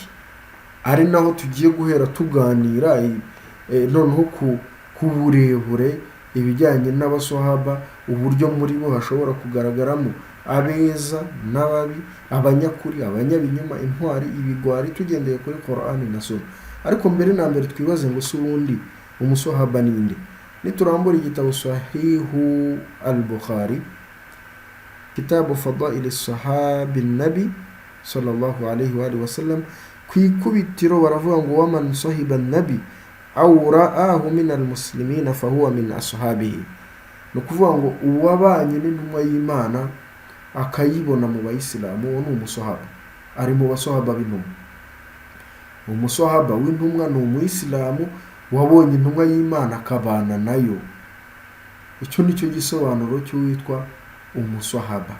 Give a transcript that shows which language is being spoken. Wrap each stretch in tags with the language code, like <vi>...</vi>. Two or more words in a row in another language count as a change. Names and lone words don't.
<rw>Ari naho tugiye guhera tuganira noneho ku burebure ibijyanye n'abasahaba, uburyo muri bo hashobora kugaragaramo abeza n'ababi, abanyakuri, abanyabinyoma, intwari, ibigwari, tugendeye kuri Qur'ani na Sunna. Ariko mbere na mbere twibaze ngo si ubundi umusahaba ni nde? Niturambura igitabo Sahihu al-Bukhari, kitabu Fadail as-Sahabi an-Nabi</rw> <ar>صلى الله عليه وآله وسلم,</ar> <rw>kwikubitiro baravuga ngo</rw> <ar>ومن صحب النبي أو رآه من المسلمين فهو من أصحابه.</ar> <rw>No kuvuga ngo uwabanye n'intumwa y'Imana akayibona mu bayisilamu, uwo ni umusahaba, ari mu basahaba b'intumwa. Umusahaba w'intumwa ni umuyisilamu wabonye intumwa y'Imana akabana nayo. Icyo nicyo gisobanuro cy'uwitwa umusahaba.</rw>